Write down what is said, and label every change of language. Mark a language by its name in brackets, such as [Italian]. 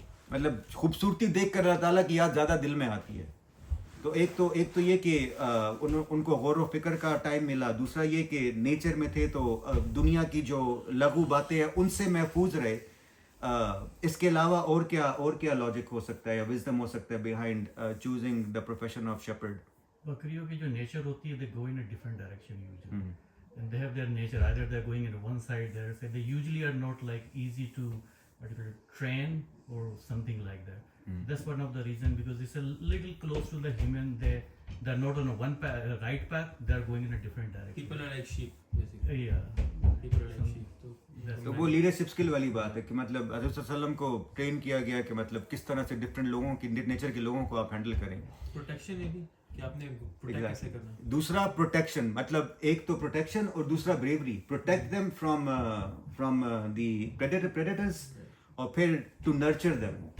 [Urdu] مطلب خوبصورتی دیکھ کر اللہ تعالیٰ کی یاد زیادہ دل میں آتی ہے. تو ایک تو یہ کہ ان کو غور و فکر کا ٹائم ملا. دوسرا یہ کہ نیچر میں تھے تو دنیا کی جو لغو باتیں ہیں ان سے محفوظ رہے. اس کے علاوہ اور کیا لاجک ہو سکتا ہے یا وزڈم ہو سکتا ہے [English] Behind choosing the profession of shepherd. [Urdu] بکریوں کی جو نیچر ہوتی ہے, [English] they go in a different direction usually. And they have their nature, either they're going in one side, the other side. They usually are not like easy to train or something like that. That's one of the reason, because it's a little close to the human. They're not on a right path, they're going in a different direction. People are like sheep basically. Yeah. People are like sheep. [Urdu] تو وہ leadership skill والی بات ہے کہ مطلب حضرت صلی اللہ علیہ وسلم کو ٹرین کیا گیا کہ مطلب کس طرح سے ڈفرینٹ لوگوں کی نیچر کے لوگوں کو آپ ہینڈل کریں. پروٹیکشن ہے بھی کہ آپ نے پروٹیکٹ کیسے کرنا ہے. دوسرا پروٹیکشن, مطلب ایک تو پروٹیکشن اور دوسرا brewery. [English] Protect them from the predators اور پھر to nurture them.